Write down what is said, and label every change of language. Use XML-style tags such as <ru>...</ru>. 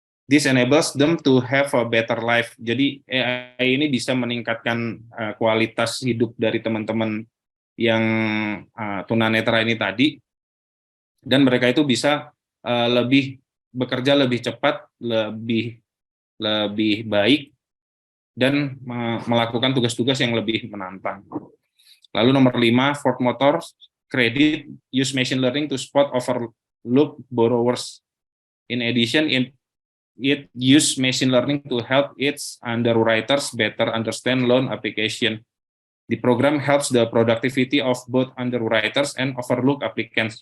<en>This enables them to have a better life.</en> <id>Jadi AI ini bisa meningkatkan kualitas hidup dari teman-teman yang tunanetra ini tadi, dan mereka itu bisa bekerja lebih cepat, lebih baik, dan melakukan tugas-tugas yang lebih menantang. Lalu nomor 5,</id> <en>Ford Motor Credit use machine learning to spot overlooked borrowers. In addition, it use machine learning to help its underwriters better understand loan application. The program helps the productivity of both underwriters and overlooked applicants.</en>